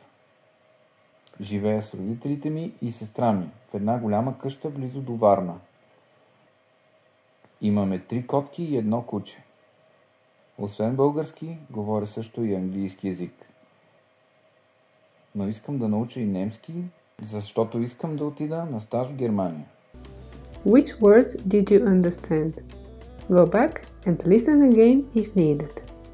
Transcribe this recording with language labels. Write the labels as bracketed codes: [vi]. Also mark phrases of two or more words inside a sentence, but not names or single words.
[bg] Живея с родителите ми и сестра ми в една голяма къща близо до Варна. Имаме 3 котки и 1 куче. Освен български, говоря също и английски език. Но искам да науча и немски, защото искам да отида на стаж в Германия. [en] Which words did you understand? Go back and listen again if needed.